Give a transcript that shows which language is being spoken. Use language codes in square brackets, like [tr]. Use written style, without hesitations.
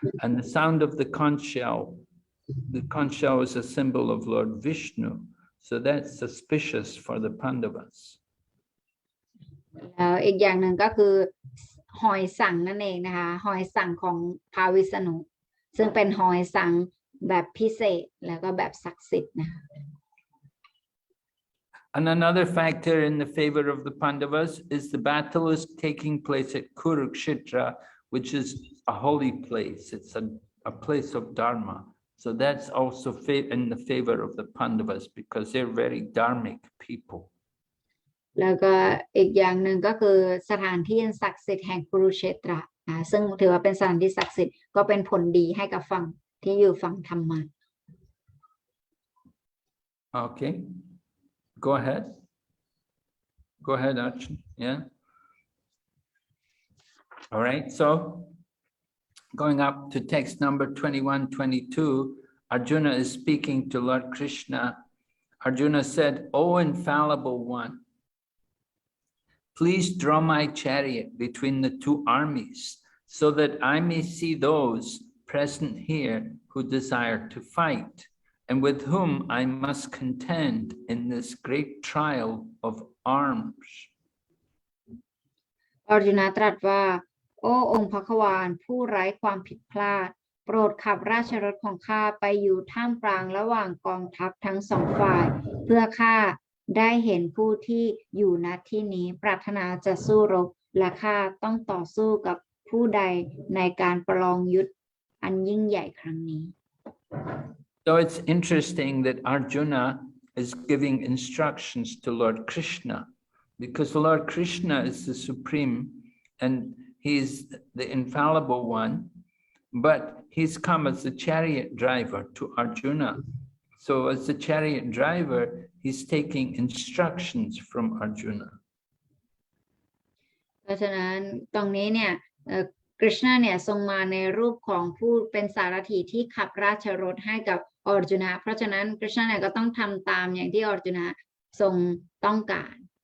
[en] And the sound of the conch shell is a symbol of Lord Vishnu. So that's suspicious for the Pandavas. [th] แล้วอีกอย่างหนึ่งก็คือหอยสังนั่นเองนะคะหอยสังของพระวิษณุซึ่งเป็นหอยสังแบบพิเศษแล้วก็แบบศักดิ์สิทธิ์นะคะ [en] And another factor in the favor of the Pandavas is the battle is taking place at Kurukshetra, which is a holy place. It's a place of Dharma. So that's also in the favor of the Pandavas because they're very dharmic people. [th] แล้วก็อีกอย่างหนึ่งก็คือสถานที่ศักดิ์สิทธิ์แห่งกุรุเชตระซึ่งถือว่าเป็นสถานที่ศักดิ์สิทธิ์ก็เป็นผลดีให้กับฝั่งที่อยู่ฝั่งธรรมะ [en] Okay, go ahead. Go ahead, Archon. Yeah. All right, so going up to text number 21-22, Arjuna is speaking to Lord Krishna. Arjuna said, "O infallible one, please draw my chariot between the two armies so that I may see those present here who desire to fight and with whom I must contend in this great trial of arms." [th] อรจุนะตรัสว่า โอ้องค์พระควานผู้ไร้ความผิดพลาดโปรดขับราชรถของข้าไปอยู่ท่ามกลางระหว่างกองทัพทั้งสองฝ่าย เพื่อข้าได้เห็นผู้ที่อยู่ณที่นี้ปรารถนาจะสู้รบและข้าต้องต่อสู้กับผู้ใดในการประลองยุทธอันยิ่งใหญ่ครั้งนี้ [en] So it's interesting that Arjuna is giving instructions to Lord Krishna, because Lord Krishna is the supreme and he's the infallible one, but he's come as the chariot driver to Arjuna. So as the chariot driver, he's taking instructions from Arjuna. [th] เพราะฉะนั้นตรงนี้เนี่ยกฤษณะเนี่ยทรงมาในรูปของผู้เป็นสารถีที่ขับราชรถให้กับออร์จุนะเพราะฉะนั้นกฤษณะเนี่ยก็ต้องทำตามอย่างที่ออร์จุนะทรงต้องการ